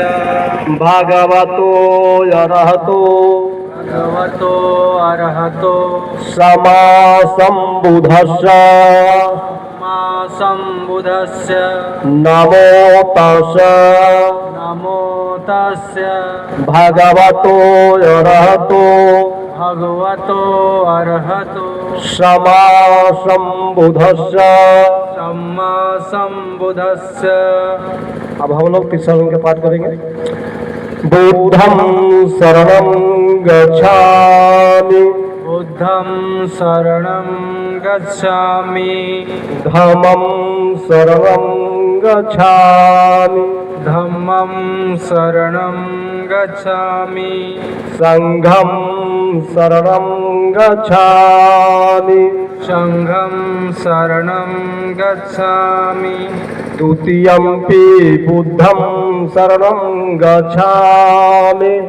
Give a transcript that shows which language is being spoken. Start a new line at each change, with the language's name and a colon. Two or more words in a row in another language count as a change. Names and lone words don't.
Pali: भगवतो अरहतो सम्मा सम्बुद्धस्य नमो तस्य भगवतो अरहतो सम्मा सम्बुद्धस्य।
Hindi: अब हम लोग तीसरा के पाठ करेंगे।
Pali: बुद्धं शरणं गच्छामि धम्मं शरणं गच्छामि संघं शरणं गच्छामि द्वितीयंपि बुद्धं शरणं गच्छामि